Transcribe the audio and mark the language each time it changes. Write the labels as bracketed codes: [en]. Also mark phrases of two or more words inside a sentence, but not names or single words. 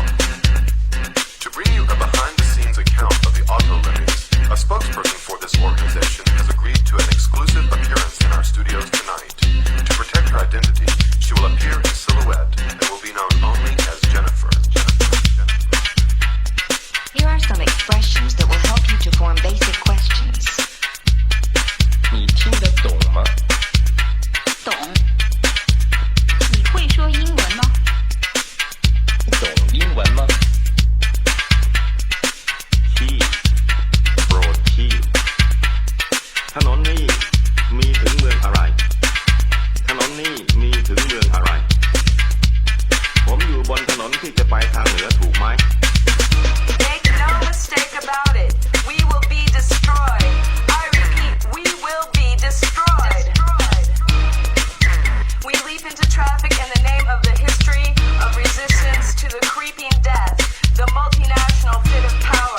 [en] To bring you a behind-the-scenes account of the auto lemmings, a spokesperson for this organization has agreed to an exclusive appearance in our studios tonight. To protect her identity, she will appear in silhouette and will be known only as Jennifer. Here are some expressions that will help you to form basic questions. [zh] 你听得懂吗？懂。你会说英文吗？懂英文吗？ [th] ที่โปรดที่ถนนนี้มีถึงเมืองอะไรถนนนี้มีถึงเมืองอะไรผมอยู่บนถนนที่จะไปทางเหนือถูกไหม [en] Make no mistake about it. We will be destroyed. I repeat, we will be destroyed. We leap into traffic in the name of the history of resistance to the creeping death, the multinational fit of power.